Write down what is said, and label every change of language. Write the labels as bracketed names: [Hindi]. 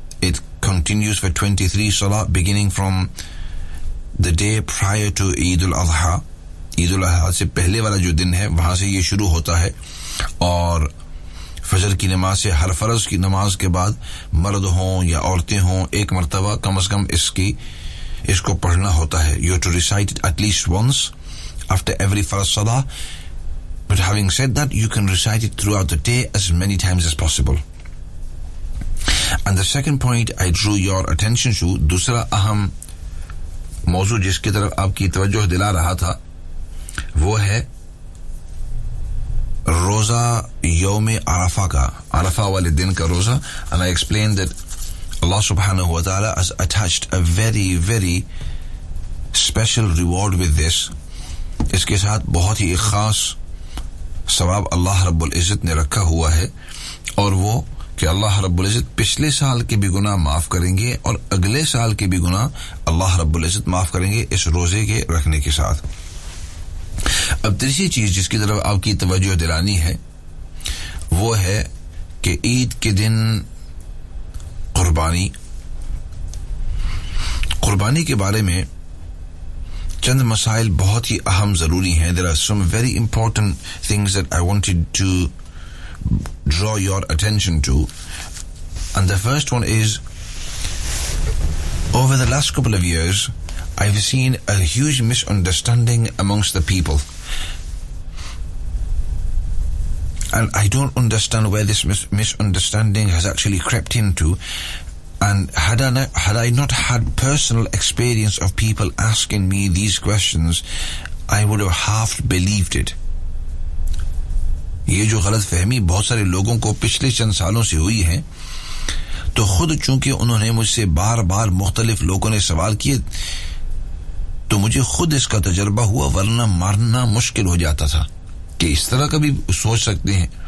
[English] It continues for 23 salah beginning from the day prior to Eid al-Adha. [Urdu] Eid al-Adha سے پہلے والا جو دن ہے وہاں سے یہ شروع ہوتا ہے, اور فجر کی نماز سے ہر فرض کی نماز کے بعد مرد ہوں یا عورتیں ہوں ایک مرتبہ کم از کم اس کو پڑھنا ہوتا ہے. [English] You have to recite it at least once after every farz salah. But having said that, you can recite it throughout the day as many times as possible. And the second point I drew your attention to, [Urdu] دوسرا اہم موضوع جس کی طرف آپ کی توجہ دلا رہا تھا, وہ ہے روزہ یوم عرفہ کا, عرفہ والے دن کا روزہ. [English] And I explained that Allah subhanahu wa ta'ala has attached a very very special reward with this. [Urdu] اس کے ساتھ بہت ہی خاص ثواب اللہ رب العزت نے رکھا ہوا ہے, اور وہ کہ اللہ رب العزت پچھلے سال کے بھی گناہ معاف کریں گے اور اگلے سال کے بھی گناہ اللہ رب العزت معاف کریں گے اس روزے کے رکھنے کے ساتھ. اب تیسری چیز جس کی طرف آپ کی توجہ دلانی ہے وہ ہے کہ عید کے دن قربانی کے بارے میں چند مسائل بہت ہی اہم ضروری ہیں. [English] There are some very important things that I wanted to draw your attention to. And the first one is, over the last couple of years, I've seen a huge misunderstanding amongst the people. And I don't understand where this misunderstanding has actually crept into. And had I not had personal experience of people asking me these questions, I would have half believed it. [Urdu] یہ جو غلط فہمی بہت سارے لوگوں کو پچھلے چند سالوں سے ہوئی ہے, تو خود چونکہ انہوں نے مجھ سے بار بار مختلف لوگوں نے سوال کیے تو مجھے خود اس کا تجربہ ہوا, ورنہ مارنا مشکل ہو جاتا تھا کہ اس طرح کا بھی سوچ سکتے ہیں.